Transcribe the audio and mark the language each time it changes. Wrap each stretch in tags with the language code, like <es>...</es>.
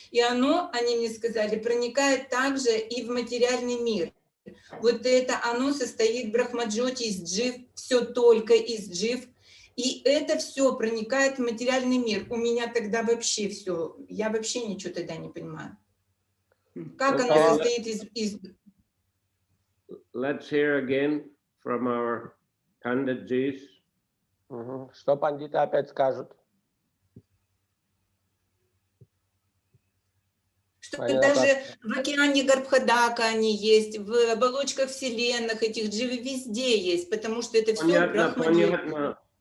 <ru>И они мне сказали, проникает также и в материальный мир. Вот это оно состоит Брахмаджьоти из джив, все только из джив. И это все проникает в материальный мир. У меня тогда вообще все, я вообще ничего тогда не понимаю. Как оно состоит из...</ru> <en>Let's hear again from our Panditjis.</en> <ru>Что пандиты опять скажут? Что даже в океане Гарбхадака они есть, в оболочках вселенных этих дживы везде есть, потому что это все Брахмаджьоти.</ru>